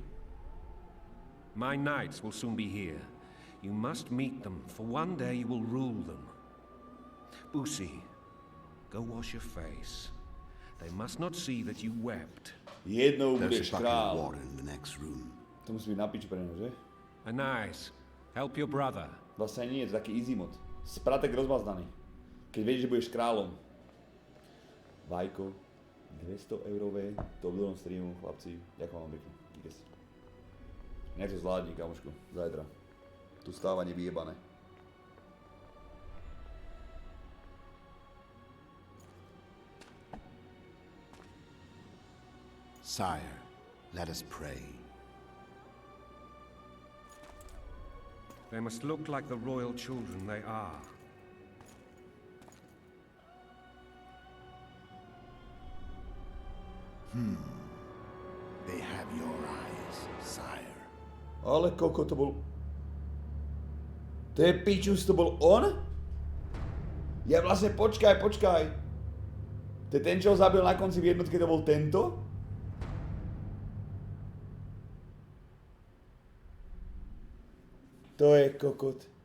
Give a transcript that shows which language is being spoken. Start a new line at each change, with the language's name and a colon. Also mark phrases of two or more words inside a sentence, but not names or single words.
English: My knights will soon be here. You must meet them, for one day you will rule them. Boosie, go wash your face. They must not see that you wept.
Czech: Jednou
English: There's
Czech: budeš
English: a bucket of
Czech: král.
English: water in the next room.
Slovak: To musí byť na piču pre neho, že?
English: A nice. Help your brother.
Slovak: Vlastne nie, je to taký
English: easy mod.
Slovak: Spratek rozmaznaný. Keď vieš, že budeš kráľom. Vajko, 200 eurové, top donom streamu, chlapci. Ďakujem vám pekne. Díky si. Nejak to zvládni, kamoško. Zajtra. Tu stávanie vyjebané.
English: Sire, let us pray. They must look like the royal children they are. They have your eyes, sire.
Slovak: Ale koko, to bol... To je pičus, to bol on? Ja vlastne, počkaj. To je ten, čo ho zabil na konci v jednotke, to bol tento? To je kokot.